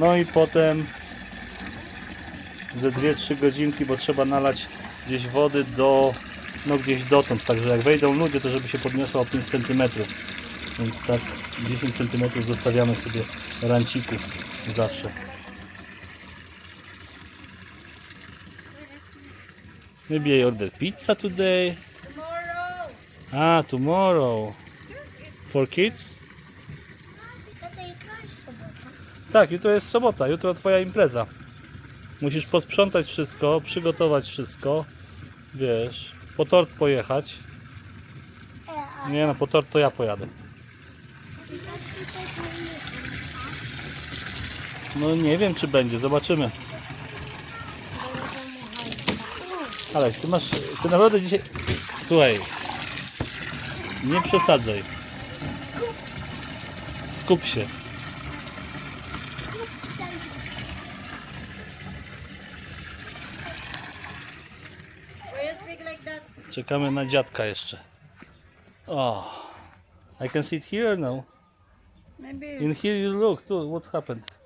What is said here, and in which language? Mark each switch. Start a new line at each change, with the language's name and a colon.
Polish: No i potem ze 2-3 godzinki, bo trzeba nalać gdzieś wody do, no gdzieś dotąd, także jak wejdą ludzie, to żeby się podniosła o 5 cm. Więc tak 10 cm zostawiamy sobie rancików zawsze.
English: Maybe I order pizza today. Tomorrow. Tomorrow. For kids?
Polish: Tata, jutro jest sobota. Tak, jutro jest sobota, jutro twoja impreza. Musisz posprzątać wszystko, przygotować wszystko. Wiesz, po tort pojechać. Nie no, po tort to ja pojadę. No nie wiem czy będzie, zobaczymy. Ale ty naprawdę dzisiaj... Słuchaj, nie przesadzaj. Skup się.
English: Why you speak like that?
Polish: Czekamy na dziadka jeszcze.
English: Oh, I can sit here now. Maybe. In here you look, too, what happened?